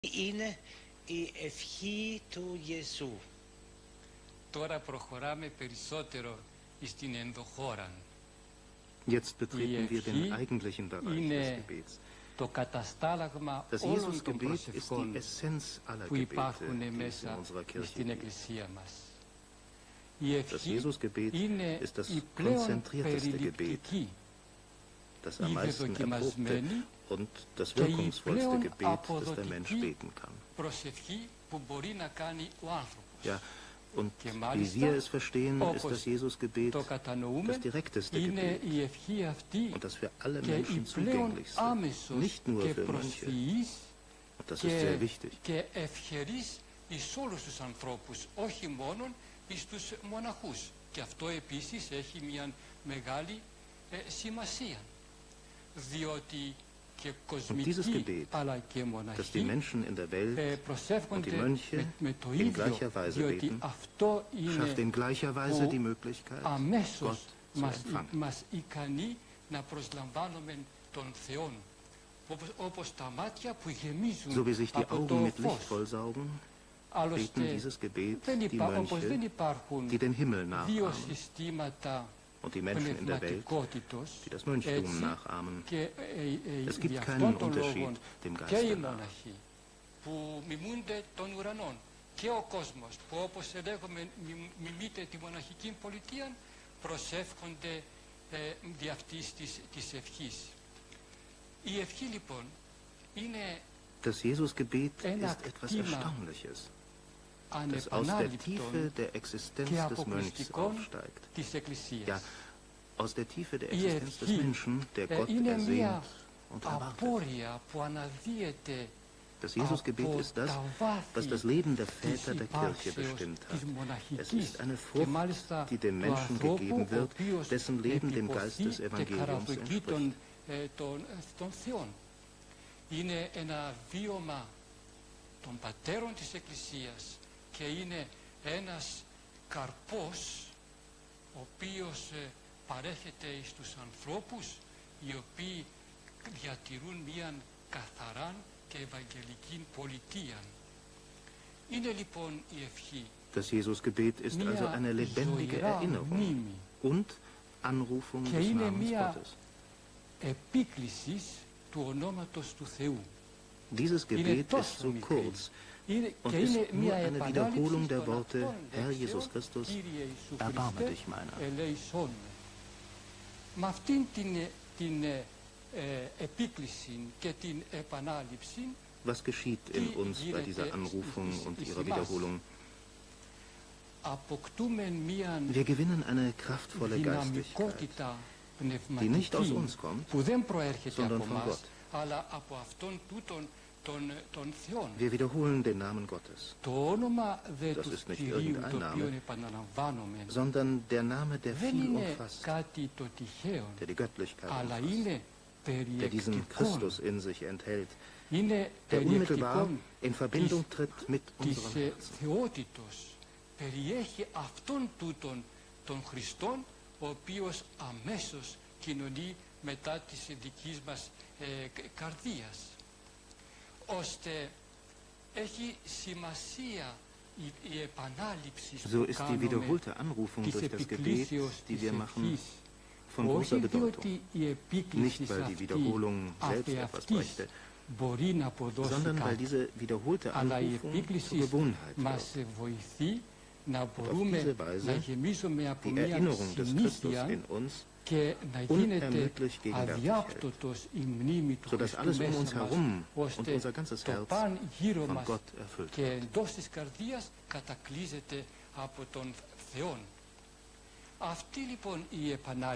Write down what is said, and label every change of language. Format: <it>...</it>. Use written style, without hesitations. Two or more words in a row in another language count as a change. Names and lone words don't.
<el>είναι η ευχή του Ιησού. Τώρα προχωράμε περισσότερο στην ενδοχώρα.</el> <de>Jetzt betreten wir den eigentlichen Bereich des Gebets. Das Jesusgebet ist die Essenz aller Gebete, die es in unserer Kirche gibt. Das Jesusgebet ist das konzentrierteste Gebet, das am meisten erprobte und das wirkungsvollste Gebet, das der Mensch beten kann. Ja, und wie wir es verstehen, ist das Jesusgebet das direkteste Gebet und das für alle Menschen zugänglichste, nicht nur für Mönche. Und das ist sehr wichtig.</de> <el>Και αυτό επίσης έχει μια μεγάλη σημασία, διότι και κοσμικοί αλλά και μοναχοί προσεύχονται με το ίδιο, διότι αυτό είναι που αμέσως μας ικανεί να προσλαμβάνουμε τον Θεό, όπως τα μάτια που γεμίζουν από το φως.</el> <de>Beten dieses Gebet die Mönche, die den Himmel nachahmen, und die Menschen in der Welt, die das Mönchtum nachahmen. Es gibt keinen Unterschied dem Geiste nach.</de> <el>Που μιμούνται των ουρανών και ο κόσμος που, όπως λέγουμε, μιμείται τη μοναχική πολιτεία, προσεύχονται δι' αυτής της ευχής. Η ευχή λοιπόν είναι</el> <de>Das Jesusgebet ist etwas Erstaunliches, das aus der Tiefe der Existenz des Mönchs aufsteigt. Ja, aus der Tiefe der Existenz des Menschen, der Gott ersehnt und erwartet. Das Jesusgebet ist das, was das Leben der Väter der Kirche bestimmt hat. Es ist eine Frucht, die dem Menschen gegeben wird, dessen Leben dem Geist des Evangeliums entspricht.</de> <el>Είναι ένα βίωμα των πατέρων της Εκκλησίας και είναι ένας καρπός ο οποίος παρέχεται στους ανθρώπους οι οποίοι διατηρούν μια καθαρά και ευαγγελική πολιτεία. Είναι λοιπόν η ευχή</el> <de>Das Jesusgebet ist also eine lebendige Erinnerung und Anrufung des Namens Gottes.</de> <el>Επίκλησης του ονόματος του Θεού.</el> <de>Dieses Gebet ist so kurz und ist nur eine Wiederholung der Worte, Herr Jesus Christus, erbarme dich meiner.</de> <el>Με αυτήν την επίκληση και την επανάληψη,</el> <de>was geschieht in uns bei dieser Anrufung und ihrer Wiederholung? Wir gewinnen eine kraftvolle Geistigkeit, die nicht aus uns kommt, sondern von Gott. Wir wiederholen den Namen Gottes. Das ist nicht irgendein Name, sondern der Name, der viel umfasst, der die Göttlichkeit umfasst, der diesen Christus in sich enthält, der unmittelbar in Verbindung tritt mit unserem Herzen.</de> <el>Κοινωνεί μετά της δικής μας καρδίας, ώστε έχει σημασία η επανάληψη</el> <de>So ist die wiederholte Anrufung durch das Gebet, die wir machen, von großer Bedeutung. Nicht, weil die Wiederholung selbst etwas brächte, sondern weil diese wiederholte Anrufung zur Gewohnheit wird. Und auf diese Weise die Erinnerung des Christus in uns unermüdlich gegenwärtig hält, sodass alles um uns herum und unser ganzes Herz von Gott erfüllt wird.</de>